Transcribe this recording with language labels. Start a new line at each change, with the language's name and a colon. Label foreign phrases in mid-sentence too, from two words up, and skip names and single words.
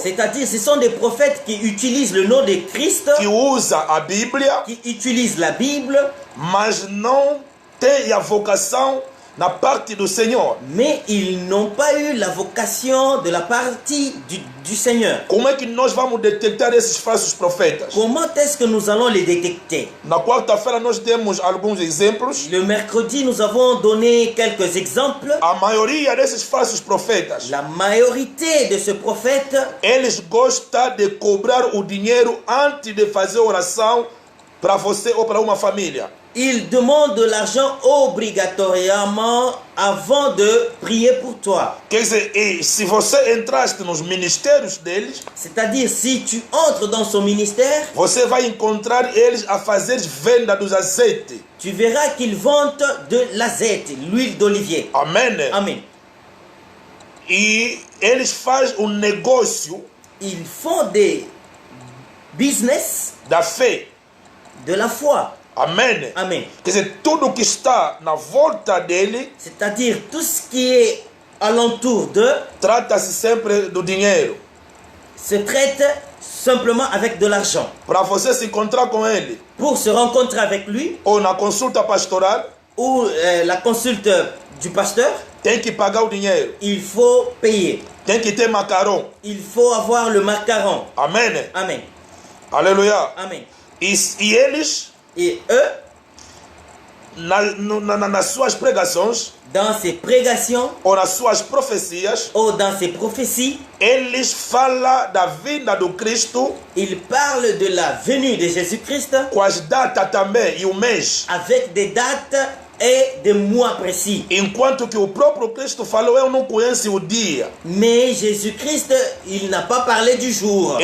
French: c'est-à-dire ce sont des prophètes qui utilisent le nom de Christ,
Portuguese: que usam a Bíblia,
French: qui utilisent la Bible,
Portuguese: mas não têm a vocação na parte do Senhor.
French: mais ils n'ont pas eu la vocation de la partie du Seigneur.
Portuguese: Como é que nós vamos detectar esses falsos profetas?
French: Comment est-ce que nous allons les détecter?
Portuguese: Na quarta-feira nós temos alguns exemplos.
French: Le mercredi, nous avons donné quelques exemples.
Portuguese: A maioria desses falsos profetas,
French: La majorité de ce prophète,
Portuguese: eles gostam de cobrar o dinheiro antes de fazer oração para você ou para uma família.
French: ils demandent de l'argent obligatoirement avant de prier pour toi.
Portuguese: Quer dizer, e se você entraste nos ministérios deles,
French: C'est-à-dire, si tu entres dans son ministère,
Portuguese: você vai encontrar eles a fazer venda dos azeites.
French: tu verras qu'ils vendent de l'azète, l'huile d'olivier.
Portuguese: Amém?
French: Amen.
Portuguese: E eles fazem um negócio
French: Ils font des business
Portuguese: da fé.
French: de la foi.
Portuguese: Amém?
French: Amen.
Portuguese: Quer dizer, tudo que está na volta dele
French: C'est-à-dire, tout ce qui est alentour d'eux
Portuguese: trata-se sempre do dinheiro.
French: se traite simplement avec de l'argent.
Portuguese: Para você se encontrar com ele,
French: Pour se rencontrer avec lui,
Portuguese: ou na consulta pastoral,
French: ou la consulte du pasteur,
Portuguese: tem que pagar o dinheiro.
French: il faut payer.
Portuguese: Tem que ter macarrão.
French: Il faut avoir le macaron.
Portuguese: Amém?
French: Amen.
Portuguese: Aleluia.
French: Amen.
Portuguese: E eles,
French: Et eux,
Portuguese: nas suas pregações,
French: dans ses prégations
Portuguese: ou nas suas profecias,
French: ou dans ses prophéties,
Portuguese: eles falam da vinda do Cristo
French: ils parlent de la venue de Jésus-Christ
Portuguese: com as datas também e o mês.
French: avec des dates et des mois précis.
Portuguese: Enquanto que o próprio Cristo falou, eu não conheço o dia.
French: Mais Jésus-Christ, il n'a pas parlé du jour.